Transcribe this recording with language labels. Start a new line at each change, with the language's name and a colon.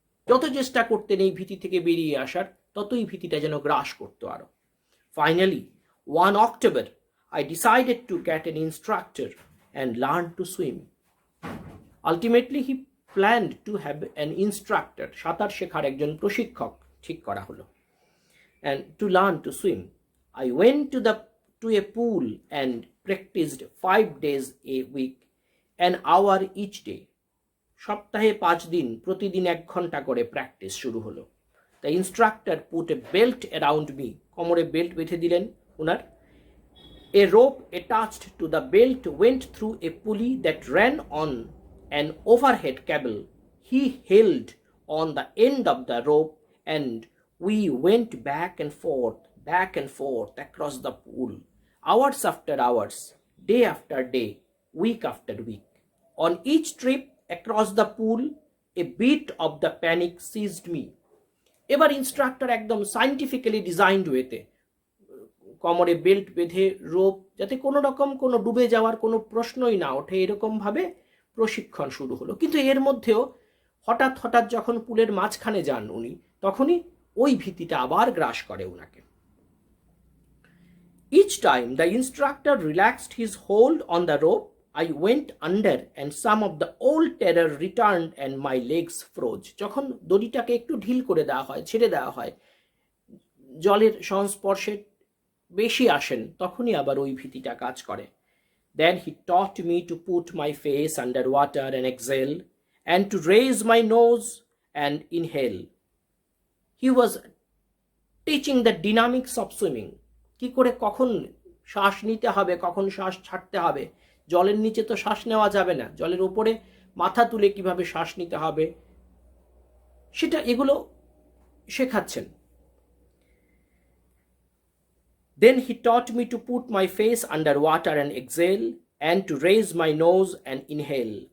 Bangla: যত চেষ্টা করতেন এই ভীতি থেকে বেরিয়ে আসার, ততই ভীতিটা যেন গ্রাস করতো আরো.
English: Finally, one October, I decided to get an instructor and learn to swim. Ultimately, he planned to have an instructor,
Bangla: সাঁতার শেখার একজন প্রশিক্ষক ঠিক করা হলো.
English: And to learn to swim, I went to a pool and practiced 5 days a week, an hour each day.
Bangla: সপ্তাহে 5 দিন, প্রতিদিন 1 ঘন্টা করে প্র্যাকটিস শুরু হলো.
English: The instructor put a belt around me.
Bangla: কোমরে বেল্ট বেঁধে দিলেন ওনার.
English: A rope attached to the belt went through a pulley that ran on an overhead cable. He held on the end of the rope and we went back and forth across the pool, hours after hours, day after day, week after week. On each trip across the pool, a bit of the panic seized me.
Bangla: এবার instructor একদম scientifically designed ওয়েতে কোমরে belt বেঁধে rope, যাতে কোনো রকম কোনো ডুবে যাওয়ার কোনো প্রশ্নই না ওঠে, এরকম ভাবে প্রশিক্ষণ শুরু হলো. কিন্তু এর মধ্যেও হঠাৎ যখন পুলের মাঝখানে যান উনি, তখনই ওই ভীতিটা আবার গ্রাস করে ওনাকে. Each time the instructor relaxed his hold on the rope, I went under and some of the old terror returned and my legs froze. যখন দড়িটাকে একটু ঢিল করে দেওয়া হয়, ছেড়ে দেওয়া হয়, জলের সংস্পর্শে বেশি আসেন, তখনই আবার ওই ভীতিটা কাজ করে.
English: Then he taught me to put my face under water and exhale, and to raise my nose and inhale. He was teaching the dynamics of swimming.
Bangla: কি করে কখন শ্বাস নিতে হবে, কখন শ্বাস ছাড়তে হবে, জলের নিচে তো শ্বাস নেওয়া যাবে না, জলের উপরে মাথা তুলে কিভাবে শ্বাস নিতে হবে, সেটা এগুলো শেখাচ্ছেন.
English: Then he taught me to put my face under water and exhale, and to raise my nose and inhale.